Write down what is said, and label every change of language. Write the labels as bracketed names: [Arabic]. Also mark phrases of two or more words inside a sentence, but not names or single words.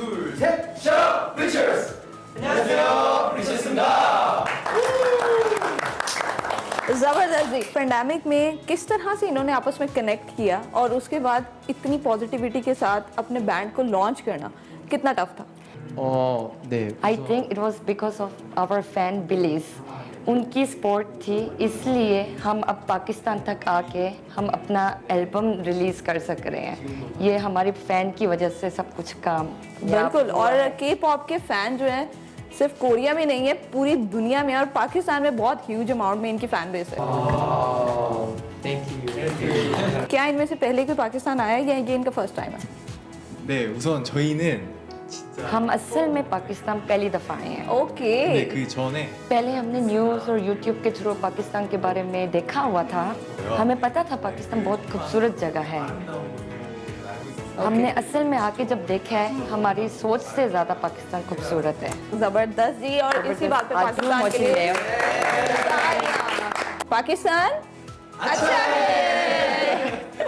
[Urdu] زبردست جی. پینڈیمک میں کس طرح سے انہوں نے آپس میں کنیکٹ کیا اور اس کے بعد اتنی پازیٹیویٹی کے ساتھ اپنے بینڈ کو لانچ کرنا کتنا ٹف تھا? [English] I think it was because of our fan Billies. [Urdu] ان کی سپورٹ تھی، اس لیے ہم اب پاکستان تک آکے ہم اپنا البم ریلیز کر سک رہے ہیں. یہ ہماری فین کی وجہ سے سب کچھ کام. بالکل، اور کے پاپ کے فین جو ہے صرف کوریا میں نہیں ہے، پوری دنیا میں، اور پاکستان میں بہت [English] huge amount [Urdu] میں ان کی [English] fan base [Urdu] है। کیا ان میں سے پہلے کوئی پاکستان آیا یا یہ ان کا [English] first time [Urdu] है? [Korean] 네, 우선 저희는 [Urdu] ہم اصل میں پاکستان پہلی دفعہ آئے ہیں. ओके। [Korean] 근데 그 전에 [Urdu] پہلے ہم نے نیوز اور یوٹیوب کے تھرو پاکستان کے بارے میں دیکھا ہوا تھا. ہمیں پتا تھا پاکستان بہت خوبصورت جگہ ہے۔ ہم نے اصل میں آکے جب دیکھا ہے، ہماری سوچ سے زیادہ پاکستان خوبصورت ہے. زبردست جی. اور اسی بات پہ پاکستان کے لیے پاکستان اچھا ہے.